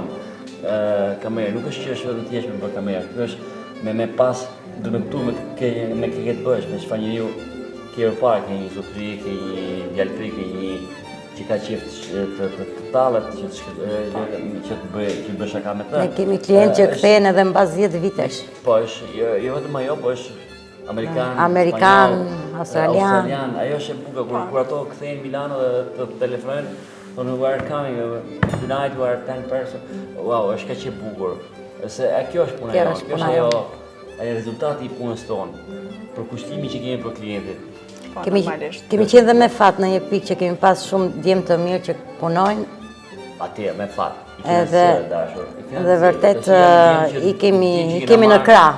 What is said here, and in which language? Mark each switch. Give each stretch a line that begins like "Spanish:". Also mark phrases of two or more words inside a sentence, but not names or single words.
Albanian: Kamerë nuk është që është vetëm thjesht për kamerë, kjo është me pas, do me këtu me ke të bësh, me çfarë njeriu ke përpara, ke një zotëri, ke një djaltëri, ke një që ka qef të tallet, që të bësh shaka me të. Ne kemi klientë që kthehen edhe mbas 10 vitesh. Po, është jo vetëm ajo, po është Amerikan, australian. Ajo është e bukur, kur ato kthehen në Milano dhe të telefonojnë, thonë
English: we are coming, tonight we are 10 person.
Albanian: Wow, është kaq e bukur. Se kjo është puna jonë, kjo është ajo rezultati I punës tonë, për kushtimi që kemi për klientin. Kemi qenë dhe me fat në një pikë që kemi pas shumë djemë të mirë që punojnë. Atje, me fat. Dhe vërtet I kemi në krah.